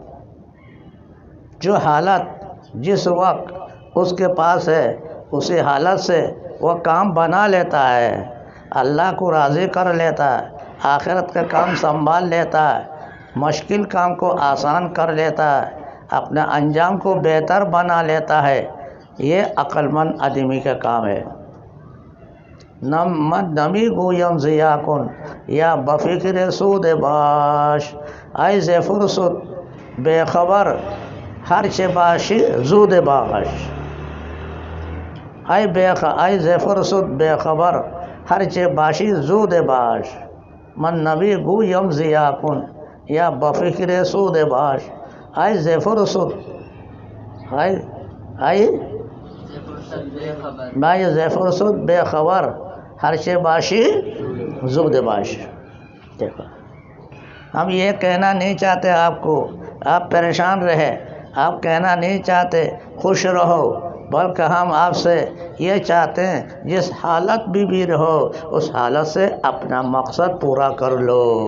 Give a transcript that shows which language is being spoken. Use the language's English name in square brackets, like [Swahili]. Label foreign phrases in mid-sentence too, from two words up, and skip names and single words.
[Urdu] جو حالت جس وقت اس کے پاس ہے اسی حالت سے وہ کام بنا لیتا ہے، اللہ کو راضی کر لیتا ہے، آخرت کا کام سنبھال لیتا ہے، مشکل کام کو آسان کر لیتا ہے، اپنے انجام کو بہتر بنا لیتا ہے. یہ عقل مند آدمی کا کام ہے. [Persian] نمی گویم ضیا کن یا بفکر سود باش، ای ز فرصت بے خبر ہر چه باشی زود باش. ای ز فرصت بے خبر ہر چه باشی زود باش. من نبی گویم ضیا کن یا بفکر سود باش، ای ز فرصت ز فرصت بے خبر ہر چه باشی زود باش. [Urdu] دیکھو ہم یہ کہنا نہیں چاہتے آپ کو آپ پریشان رہے، آپ کہنا نہیں چاہتے خوش رہو، بلکہ ہم آپ سے یہ چاہتے ہیں جس حالت بھی رہو اس حالت سے اپنا مقصد پورا کر لو.